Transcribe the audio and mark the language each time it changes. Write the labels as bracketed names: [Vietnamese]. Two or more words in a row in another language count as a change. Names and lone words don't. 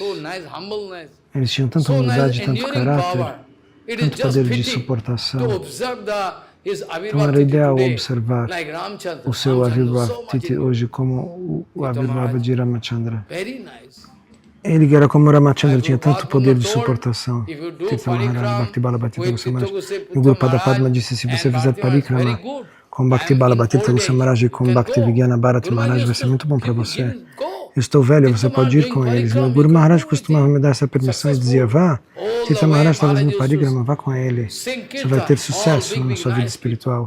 [Portuguese] Eles tinham tanta humildade, tanto caráter, tanto poder de suportação. Então era ideal observar o seu Avirbhava Titi hoje como o Avirbhava de Ramachandra. Ele era como Ramachandra, tinha tanto poder de suportação. Tirtha Maharaj, Bhakti Balabhatita Goswami Maharaj. O Guru Padma disse, se você fizer parikrama com Bhakti Balabhatita Goswami Maharaj e com Bhakti Vigyana Bharati Maharaj, vai ser muito bom para você. Eu estou velho, você pode ir com eles. Meu Guru Maharaj costumava me dar essa permissão e dizia, vá. Tirtha Maharaj estava fazendo parikrama, vá com ele. Você vai ter sucesso na sua vida espiritual.